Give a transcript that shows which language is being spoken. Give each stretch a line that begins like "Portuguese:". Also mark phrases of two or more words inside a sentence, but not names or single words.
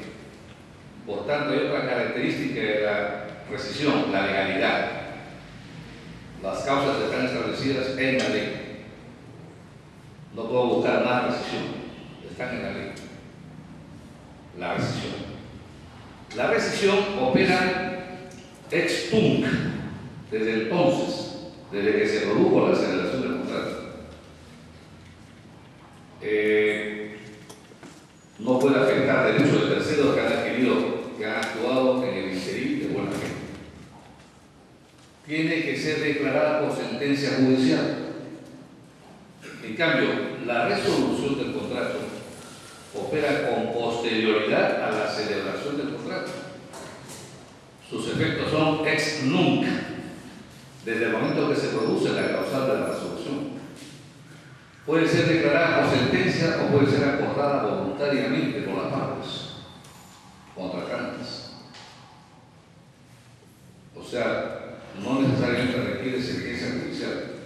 Spanish: Por tanto, hay otra característica de la rescisión, la legalidad. Las causas están establecidas en la ley. No puedo buscar más rescisión, están en la ley. La rescisión. La rescisión opera
Latin: ex tunc,
Spanish: desde entonces, desde que se produjo la celebración del contrato. No puede afectar derechos de terceros que han actuado en el interín de buena fe. Tiene que ser declarada por sentencia judicial. En cambio, la resolución del contrato opera con posterioridad a la celebración del contrato. Sus efectos son
Latin: ex nunc,
Spanish: desde el momento que se produce la causal de la resolución. Puede ser declarada por sentencia o puede ser acordada voluntariamente por las partes contratantes. O sea, no necesariamente requiere sentencia judicial.